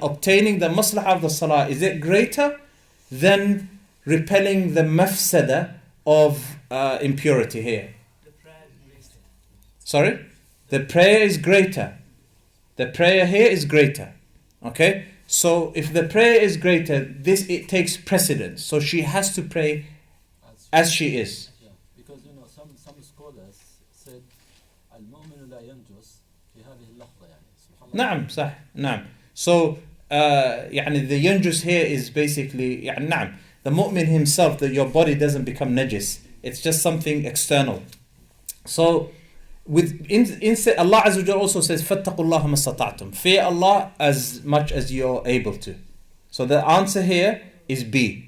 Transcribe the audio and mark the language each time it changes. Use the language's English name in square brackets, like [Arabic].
[English] Obtaining the maslaha of the salah, is it greater than repelling the mafsada of impurity here? The prayer is greater. Sorry? The prayer is greater. The prayer here is greater. Okay? So if the prayer is greater, it takes precedence. So she has to pray as she is. Yeah, because some scholars said [Arabic] المؤمن لا ينجس في هذه اللحظة يعني. نعم صح نعم. [English] So the yanjus here is basically نعم. The mu'min himself, that your body doesn't become najis. It's just something external. So Allah Azza wa Jalla also says [Arabic] فَاتَّقُوا اللَّهَ مَا اسْتَطَعْتُمْ. [English] Fear Allah as much as you're able to. So the answer here is B.